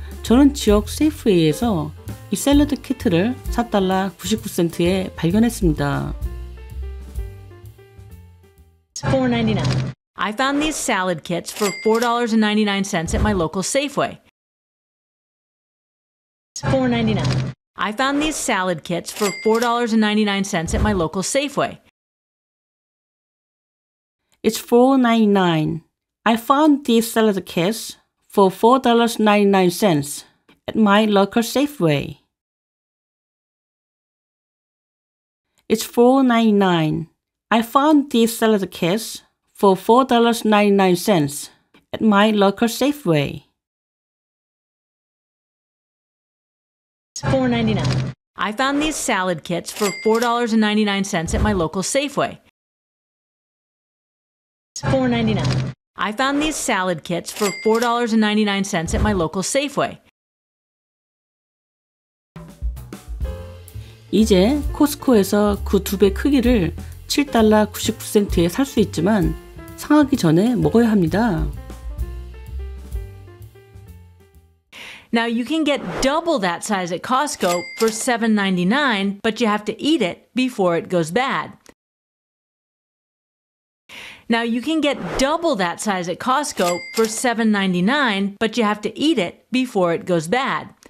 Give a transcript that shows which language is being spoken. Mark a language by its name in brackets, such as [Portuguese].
[Korean] 저는 지역 세이프웨이에서 이 샐러드 키트를 4달러 99센트에 발견했습니다. [English] $4.99. I found these salad kits for $4.99 at my local Safeway. $4.99. I found these salad kits for $4.99 at my local Safeway. It's $4.99. I found these salad kits for $4.99 at my local Safeway. It's $4.99. I found these salad kits for $4.99 at my local Safeway. $4.99. I found these salad kits for $4.99 at my local Safeway. $4.99. I found these salad kits for $4.99 at my local Safeway. [Korean] 이제 코스코에서 그 2배 크기를 $7.99에 살 수 있지만 상하기 전에 먹어야 합니다. [English] Now you can get double that size at Costco for $7.99, but you have to eat it before it goes bad. Now you can get double that size at Costco for $7.99, but you have to eat it before it goes bad.